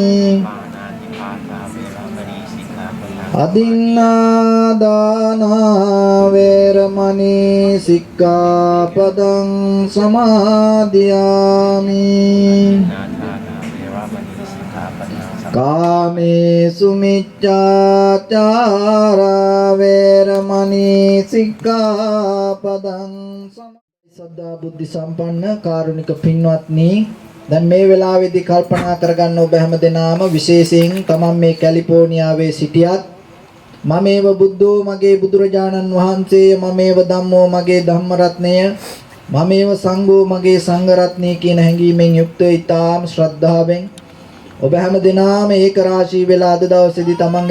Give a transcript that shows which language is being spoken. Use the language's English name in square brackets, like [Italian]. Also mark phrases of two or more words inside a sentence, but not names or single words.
[Pali] Adinādāna veramani sikkhapadang samadhiyami Kāmesu miccācāra veramani sikkhapadang samadhiyami Saddha buddhi sampන්න [Sinhala] කාරුණික පින්වත්නි දැන් මේ වෙලාවේදී කල්පනා කරගන්න ඔබ හැමදෙනාම විශේෂයෙන් තමන් මේ කැලිෆෝනියාවේ සිටියත් [Pali] මමේව බුද්ධෝ [Sinhala] මගේ බුදුරජාණන් වහන්සේ [Pali] මමේව ධම්මෝ [Sinhala] මගේ ධම්ම රත්නය [Pali] මමේව සංඝෝ [Sinhala] මගේ සංඝ රත්නය කියන හැඟීමෙන් යුක්තව ඊටාම් ශ්‍රද්ධාවෙන් ඔබ හැමදෙනාම ඒක රාශී වෙලා අද දවසේදී තමන්ගේ